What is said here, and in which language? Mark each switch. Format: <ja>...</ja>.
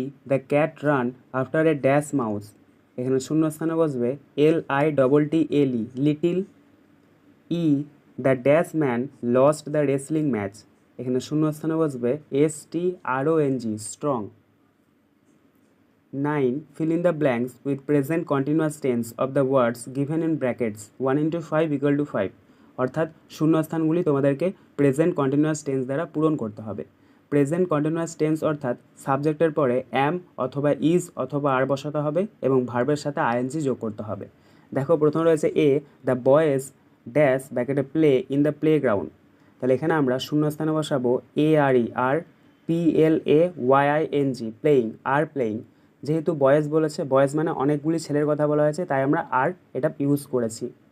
<en>the cat ran after a dash mouse,</en> <bn>এখানে শূন্যস্থানে বসবে</bn> <en>LITTLE little. The dash man lost the wrestling match,</en> <bn>এখানে শূন্যস্থানে বসবে</bn> <en>STRONG strong. 9. fill in the blanks with present continuous tense of the words given in brackets 1 × 5 = 5,</en> <bn>অর্থাৎ শূন্যস্থানগুলি তোমাদেরকে present continuous tense দ্বারা পূরণ করতে হবে। প্রেজেন্ট কন্টিনিউয়াস টেন্স অর্থাৎ সাবজেক্টের পরে অ্যাম অথবা ইজ অথবা আর বসাতে হবে এবং ভার্বের সাথে ING যোগ করতে হবে। দেখো প্রথম রয়েছে</bn> <en>the boys dash</en> <bn>ব্র্যাকেটে</bn> <en>play in the playground,</en> <bn>তাহলে এখানে আমরা শূন্যস্থানে বসাবো ARE PLAYING playing, are playing, যেহেতু বয়েজ বলেছে, বয়েজ মানে অনেকগুলি ছেলের কথা বলা হয়েছে তাই আমরা আর এটা ইউজ করেছি।</bn>